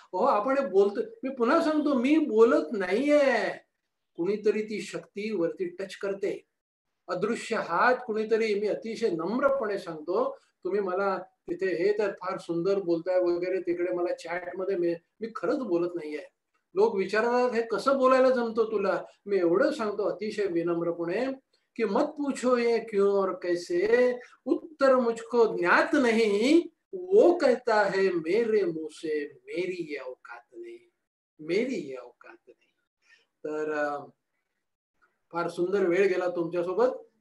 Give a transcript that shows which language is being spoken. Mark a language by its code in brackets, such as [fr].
[mr] हो आपण बोलतो, मी पुन्हा सांगतो, मी बोलत नाहीये, कुणीतरी ती शक्ती वरती टच करते, अदृश्य हात कुणीतरी. मी अतिशय नम्रपणे सांगतो, तुम्ही मला तिथे हे तर फार सुंदर बोलताय वगैरे, तिकडे मला चॅट मध्ये मी खरंच बोलत नाहीये. लोक विचारतात हे कसं बोलायला जमतो तुला. मी एवढं सांगतो अतिशय विनम्रपणे की [hi] मत पूछो ये क्यों और कैसे, उत्तर मुझको ज्ञात नहीं, वो कहता है मेरे मुंह से मेरी ये औकात नहीं, मेरी ये औकात नहीं. [mr] तर फार सुंदर वेळ गेला तुमच्यासोबत.